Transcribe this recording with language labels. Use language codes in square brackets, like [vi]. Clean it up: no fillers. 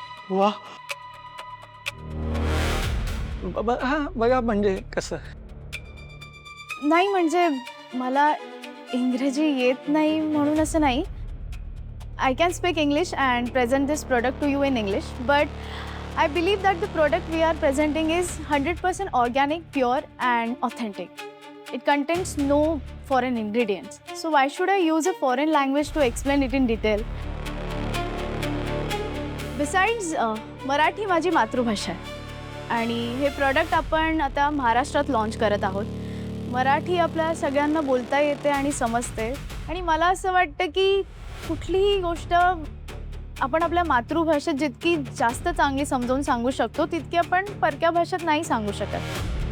[mr] वा. हा बघा, म्हणजे कसं? नाही म्हणजे मला इंग्रजी येत नाही म्हणून असं नाही. [en] I can speak English and present this product to you in English, but I believe that the product we are presenting is 100% organic, pure and authentic. It contains no foreign ingredients. So why should I use a foreign language to explain it in detail? [mr] Besides, Marathi माझी मातृभाषा आहे आणि हे product आपण आता महाराष्ट्रात launch करत आहोत. मराठी आपल्या सगळ्यांना बोलता येते आणि समजते आणि मला असं वाटतं की कुठलीही गोष्ट आपण आपल्या मातृभाषेत जितकी जास्त चांगली समजावून सांगू शकतो तितकी आपण परक्या भाषेत नाही सांगू शकत.